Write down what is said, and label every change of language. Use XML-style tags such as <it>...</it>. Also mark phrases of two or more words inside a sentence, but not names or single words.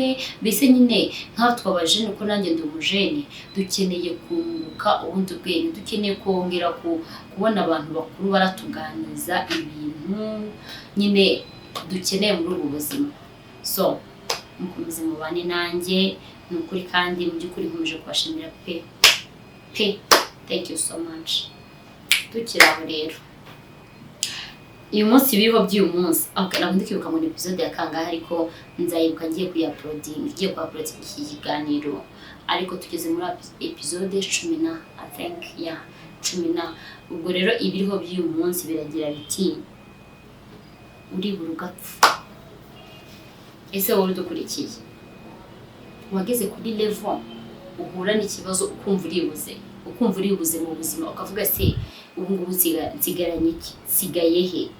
<rw>Mbese nyine nkatwe abajene, uko nanjye ndi umujene, dukeneye kunguka ubundi bwenge, dukeneye kongera kubona abantu bakuru baratuganiza ibintu nyine dukeneye muri ubu buzima. So mukomeze mubane nanjye, ni ukuri kandi mu by'ukuri nkomeje kubashimira pe.</rw> <en>Thank you so much.</en> <rw>Tukiraho rero uyu munsi ibiriho by'uyu munsi, ntabwo ndikibuka muri episode ya kangahe, ariko nzayibuka ngiye kuuploading iki kiganiro. Ariko tugeze muri episode 10</rw> <en>I think</en> <rw>10. Ubwo rero ibiriho by'uyu munsi biragira biti uribura ugapfa. Ese wowe udukurikiye wageze kuri level uhura n'ikibazo ukumva uribuze mu buzima, ukavuga se ubu ngubu nsigaranye iki, sigaye he?</rw>